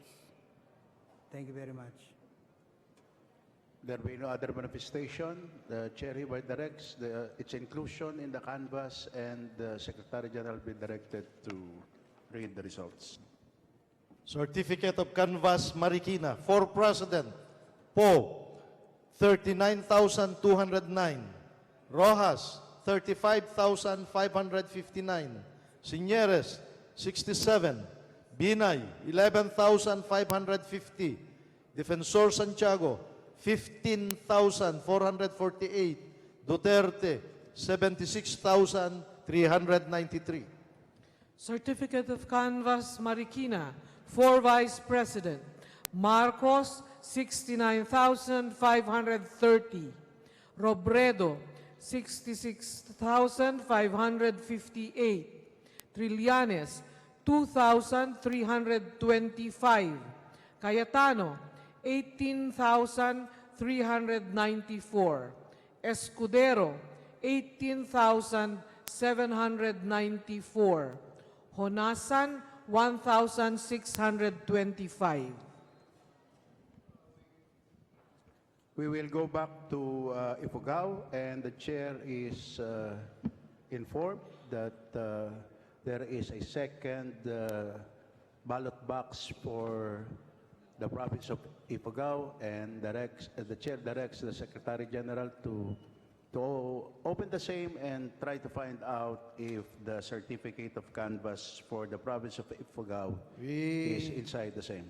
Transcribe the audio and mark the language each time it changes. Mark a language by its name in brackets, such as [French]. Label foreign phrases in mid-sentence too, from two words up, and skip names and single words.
[English] Thank you very much. There will be no other manifestation. The chair hereby directs its inclusion in the canvas, and the Secretary General will be directed to read the results. Certificate of Canvas Marikina for President, Poe, 39,209. Rojas, 35,559. Signeres, 67. Binay, 11,550. Defensor Santiago, 15,448. Duterte, 76,393. Certificate of Canvas Marikina for Vice President, Marcos, 69,530. Robredo, 66,558. Trillanes, 2,325. Cayetano, 18,394. Escudero, 18,794. Honasan, 1,625. We will go back to Ifugao, and the chair is informed that there is a second ballot box for the province of Ifugao, and the chair directs the Secretary General to open the same and try to find out if the certificate of canvas for the province of Ifugao is inside the same.